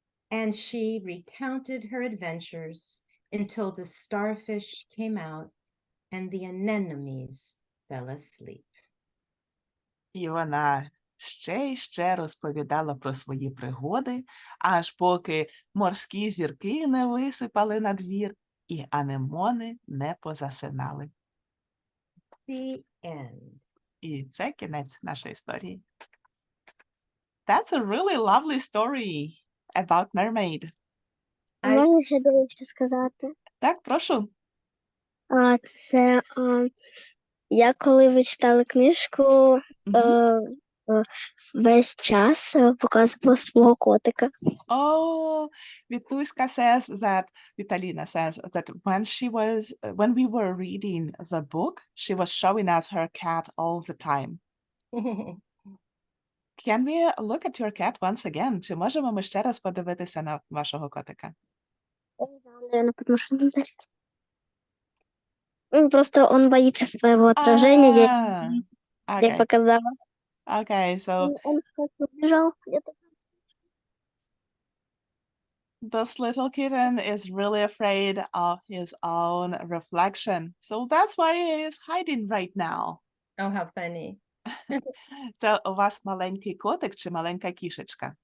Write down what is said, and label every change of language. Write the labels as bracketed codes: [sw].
[en] And she recounted her adventures until the starfish came out and the anemones fell asleep. [uk] І вона ще й ще розповідала про свої пригоди, аж поки морські зірки не висипали на двір і анемони не позасинали. [en] The end. [uk] І це кінець нашої історії. [en] That's a really lovely story about Mermaid. [uk] Можна ще дещо сказати? Так, прошу. Це я коли ви читали книжку, весь час показувала свого котика. [en] Oh, Vituska says that, Vitalina says that when we were reading the book, she was showing us her cat all the time. Can we look at your cat once again? [uk] Чи можемо ми ще раз подивитися на вашого котика? [ru] Я не знаю, наверное, потому что он залез. Просто он боится своего отражения, я [en] Okay. [ru] показала. [en] Okay, so [ru] Он убежал где-то. [en] this little kitten is really afraid of his own reflection. So that's why he is hiding right now. Oh, how funny. [uk] Це у вас маленький котик чи маленька кішечка?